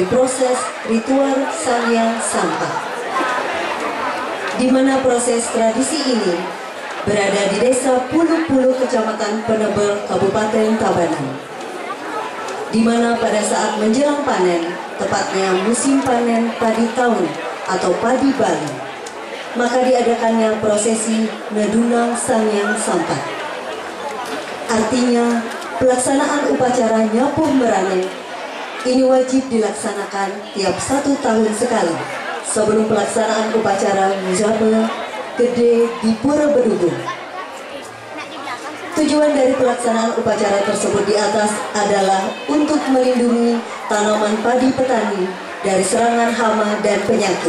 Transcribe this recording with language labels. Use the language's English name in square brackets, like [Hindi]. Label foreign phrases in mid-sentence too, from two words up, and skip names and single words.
[Indonesian] proses ritual Sangyang Sampa, di mana proses tradisi ini berada di desa Pulu-Pulu, Kecamatan Penebel, Kabupaten Tabanan, di mana pada saat menjelang panen, tepatnya musim panen padi tahun atau padi Bali, maka diadakannya prosesi Nedunang Sangyang Sampa. Artinya, pelaksanaan upacara Nyapuh Merane ini wajib dilaksanakan tiap 1 tahun sekali sebelum pelaksanaan upacara Muzabel Gede di Pura Bedugul. Tujuan dari pelaksanaan upacara tersebut di atas adalah untuk melindungi tanaman padi petani dari serangan hama dan penyakit.